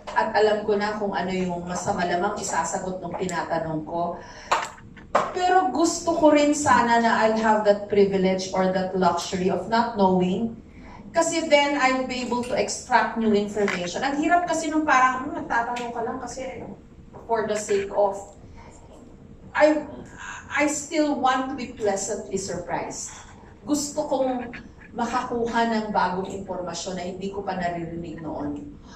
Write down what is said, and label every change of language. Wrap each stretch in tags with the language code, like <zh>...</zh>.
<tl>At alam ko na kung ano yung mas malamang isasagot ng tinatanong ko. Pero gusto ko rin sana na</tl> <en>I'll have that privilege or that luxury of not knowing.</en> <tl>Kasi</tl> <en>then I'll be able to extract new information.</en> <tl>Ang hirap kasi nung parang, nagtatanong ka lang kasi</tl> <en>for the sake of. I still want to be pleasantly surprised.</en> <tl>Gusto kong makakuha ng bagong impormasyon na hindi ko pa naririnig noon.</tl>